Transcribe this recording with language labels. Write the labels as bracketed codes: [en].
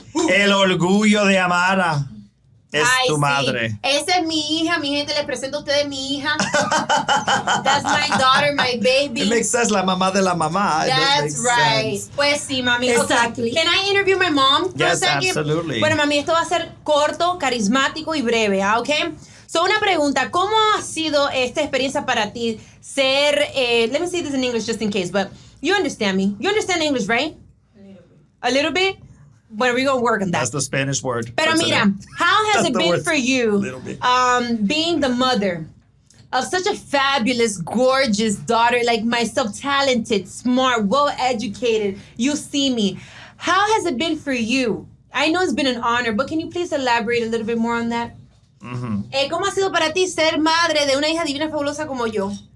[es] El orgullo de Amara es tu madre. Sí. Esa es mi hija, mi gente. Les presento a ustedes mi hija. [en] That's my daughter, my baby. It makes sense, [es] la mamá de la mamá. [en] That's right. Sense. [es] Pues sí, mami. [en] Exactly. Okay. Can I interview my mom for a Yes, second? absolutely. [es] Bueno, mami, esto va a ser corto, carismático y breve, ¿ok? [en] So, [es] una pregunta, ¿cómo ha sido esta experiencia para ti ser, [en] let me say this in English just in case, but you understand me. You understand English, right? A little bit? But we're going to work on that. That's the Spanish word. [es] Pero mira, [en] how has it been for you being the mother of such a fabulous, gorgeous daughter like myself, talented, smart, well-educated? You see me. How has it been for you? I know it's been an honor, but can you please elaborate a little bit more on that? [es] ¿Cómo ha sido para ti ser madre de una hija divina fabulosa como yo?